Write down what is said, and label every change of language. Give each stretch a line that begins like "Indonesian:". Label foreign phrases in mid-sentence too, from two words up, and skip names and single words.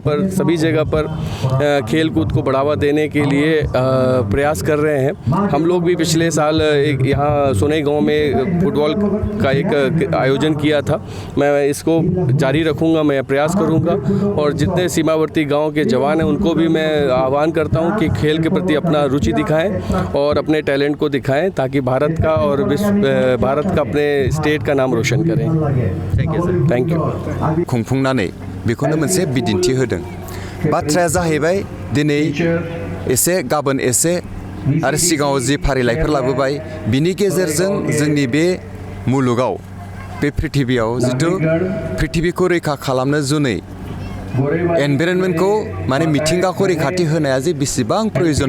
Hindi: पर सभी जगह पर खेल कूद को बढ़ावा देने के लिए प्रयास कर रहे हैं हम लोग भी पिछले साल एक यहाँ सोनई गाँव में फुटबॉल का एक आयोजन किया था मैं इसको जारी रखूँगा मैं प्रयास करूंगा और जितने सीमावर्ती गांव के जवान हैं उनको भी मैं आह्वान करता हूं कि खेल के प्रति अपना रुचि दिखाएं और अपने टैलेंट को दिखाएं ताकि भारत का और भारत का अपने स्टेट का नाम रोशन करें
English: thank you sir thank you
Bodo: खुंफुंनानै बेखौनो मोनसे बिदिन्थि होदों बाथ्राया जाहैबाय दिनै एसे गाबोन एसे आरो सिगाङाव जि फारिलाइफोर लाबोबाय बिनि गेजेरजों जोंनि बे मुलुगाव बे पृथिबियाव जिथु पृथिबिखौ रैखा खालामनो जुनै एनभाइरनमेन्टखौ माने मिथिंगाखौ रैखाथि होनाया जे बेसेबां प्रयोजन